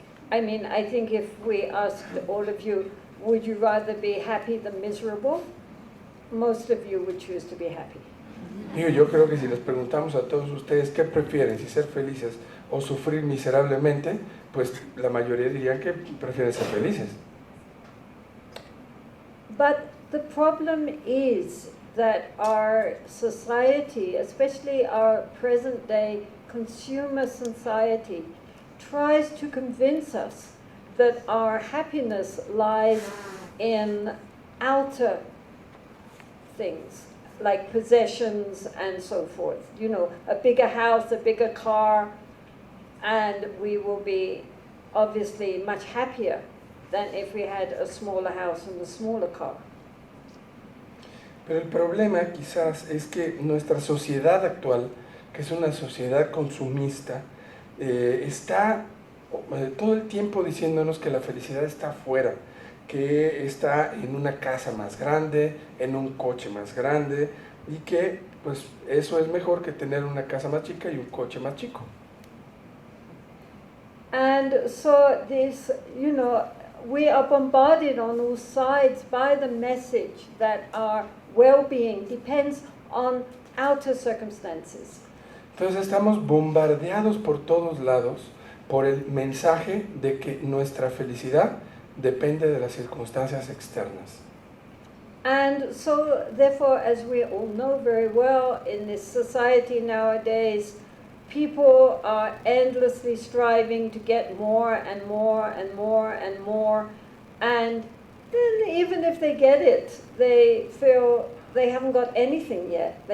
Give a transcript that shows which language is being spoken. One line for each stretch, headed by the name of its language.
English: I mean, I think if we asked all of you, would you rather be happy than miserable? Most of you would choose to be happy.
Spanish: Digo, yo creo que si les preguntamos a todos ustedes qué prefieren, si ser felices o sufrir miserablemente, pues la mayoría dirían que prefieren ser felices.
English: But the problem is that our society, especially our present day consumer society, tries to convince us that our happiness lies in outer things, like possessions and so forth. You know, a bigger house, a bigger car, and we will be obviously much happier than if we had a smaller house and a smaller car.
Spanish: Pero el problema quizás es que nuestra sociedad actual, que es una sociedad consumista, está todo el tiempo diciéndonos que la felicidad está afuera, que está en una casa más grande, en un coche más grande, y que pues eso es mejor que tener una casa más chica y un coche más chico.
English: And so this, you know, we are bombarded on all sides by the message that our well-being depends on outer circumstances.
Spanish: Entonces estamos bombardeados por todos lados por el mensaje de que nuestra felicidad depende de las circunstancias externas.
English: And so, therefore, as we all know very well, in this society nowadays, people are endlessly striving to get more and more and more and more. And then even if they get it, they feel they haven't got anything yet.